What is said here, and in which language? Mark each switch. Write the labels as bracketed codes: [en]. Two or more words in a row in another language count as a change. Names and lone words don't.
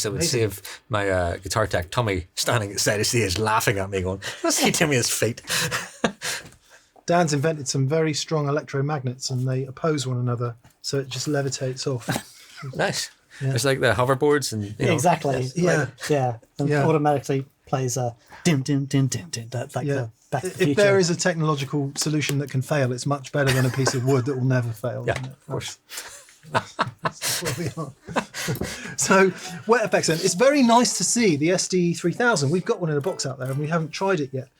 [en] It would save my guitar tech Tommy standing at the side of the stage laughing at me going, what's he doing with his feet? Dan's invented some very strong electromagnets and they oppose one another, so it just levitates off. Nice. Yeah. It's like the hoverboards and exactly. Yeah. And automatically plays a dim dim dim dim dim. That's like the Back to the Future. If there is a technological solution that can fail, it's much better than a piece of wood that will never fail. Yeah, of course. That's where we are. So, wet effects then. It's very nice to see the SD3000. We've got one in a box out there and we haven't tried it yet.